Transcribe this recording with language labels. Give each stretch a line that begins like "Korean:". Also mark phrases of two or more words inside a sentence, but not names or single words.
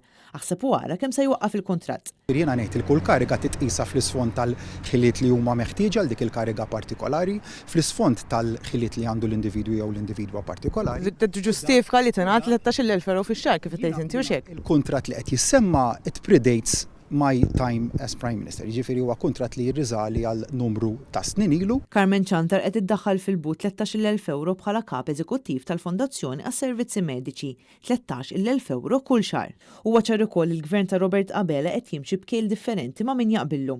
Maltese: Aħseb wara kemm se jwaqqaf il-kuntratt. Jiena ngħid il-kull kariga titqisha fl-isfond tal-ħiliet li huma meħtieġa għal dik il-kariga partikolari, fl-isfond tal-ħiliet li għandu l-individwu jew l-individwa partikolari. Tiġġustifika li tingħat 13,000 euro fix-xahar kif tgħid inti u x'hekk. Il-kuntratt li qed jissemma
English: it predates my time as Prime Minister.
Maltese: Jiġifieri huwa kuntratt li jirriżali għal numru ta' snin ilu. Carmen Ciantar qed iddaħħal fil-but 13,000 euro bħala kap eżekuttiv tal-Fondazzjoni għas-Servizzi Mediċi, 13,000 euro kull xahar. Huwa ċar ukoll il-Gvern ta' Robert Abela qed jimxi b'kejl differenti ma' min jaqbillu.